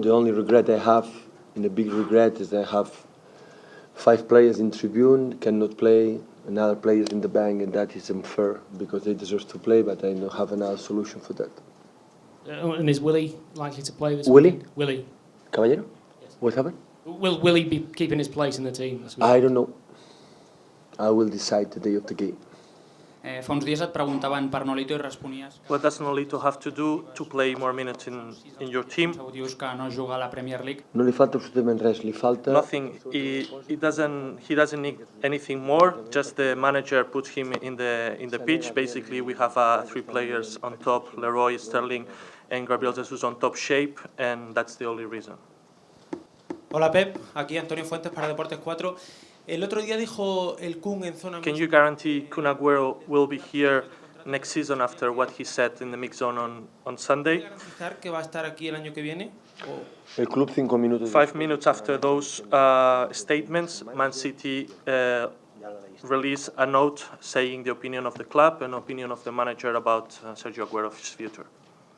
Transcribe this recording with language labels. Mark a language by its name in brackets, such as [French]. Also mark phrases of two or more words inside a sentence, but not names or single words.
[English] The only regret I have, and the big regret, is I have 5 players in tribune cannot play, another players in the bank, and that is unfair because they deserve to play. But I don't have another solution for that. And is Willie likely to play this Willie? weekend? Willie. Caballero? Yes. What happened? Will he be keeping his place in the team this week? I don't know. I will decide the day of the game. [Catalan] Fa uns dies et preguntaven per Nolito i responies. [English] What does Nolito have to do to play more minutes in your team? [Catalan] Dius que no juga a la Premier League. No li falta absolutament res, li falta... [English] Nothing. He doesn't need anything more. Just the manager puts him in the pitch. Basically, we have 3 players on top: Leroy, Sterling, and Gabriel Jesus on top shape, and that's the only reason. [Spanish] Hola Pep, aquí Antonio Fuentes para Deportes 4. El otro día dijo el Kun en zona [English] Can you guarantee Kun Aguero will be here next season after what he said in the mix zone on Sunday? [Spanish] garantizar que va a estar aquí el año que viene? El club 5 minutos... [English] 5 minutes after those statements, Man City released a note saying the opinion of the club and opinion of the manager about Sergio Aguero's future.